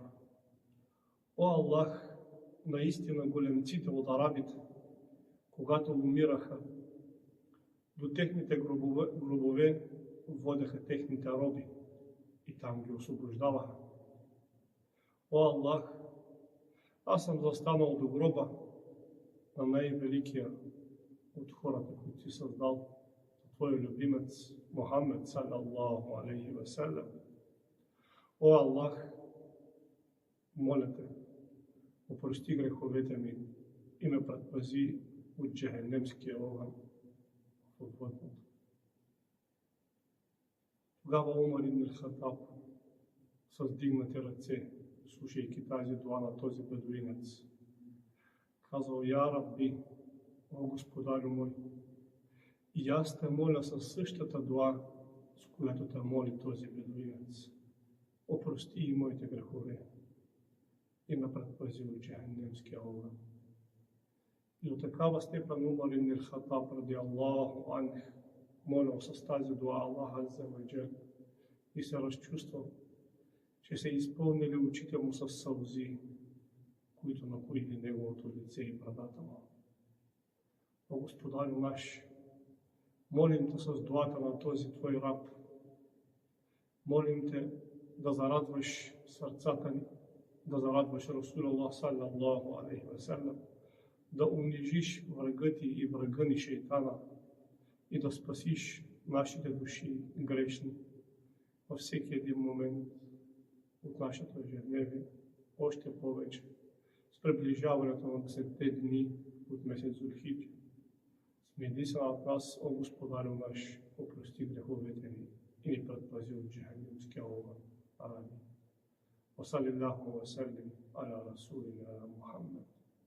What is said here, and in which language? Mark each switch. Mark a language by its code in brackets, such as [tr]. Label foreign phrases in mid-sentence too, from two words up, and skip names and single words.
[bg] О Аллах, наистина големците от арабите, когато умираха, до техните гробове водеха техните роби и там ги освобождаваха. О Аллах, аз съм застанал до гроба на най-великия от хората, които си създал, Твой любимец Мухаммед [ar] صلى الله عليه وسلم. [bg] О Аллах, моля Те, опрости греховете ми и ме предпази от джехенемския огън в отвъдното. Тогава Умар ибн ал-Хаттаб с дигнати ръце, слушайки тази дуа на този бедуинец, казал: [ar] يا ربي, [bg] о Господарю мой, и аз Те моля със същата дуа, с която Те моли този бедуинец. Опрости и моите грехове и ме предпази от джехенемския огън. И до такава степен Умар ибн ал-Хаттаб [ar] رضي الله عنه [bg] молил с тази дуа Аллах [ar] عز وجل [bg] и се разчувствал, че се изпълнили очите му с сълзи, които напоили неговото лице и брадата му. О Господарю наш, молим Те с дуата на този Твой раб, молим Те да зарадваш сърцата ни, да зарадваш Расулуллах [ar] صلى الله عليه وسلم, [bg] да унижиш врага Ти и врага ни шейтана и да спасиш нашите души грешни във всеки един момент от нашето ежедневие, още повече с приближаването на 10-те дни от месец Зулхидж. Смили се над нас, о Господарю наш, опрости греховете ни и ни предпази от джехенемския огън. Амин. [ar] وصلى الله وسلم على رسولنا محمد.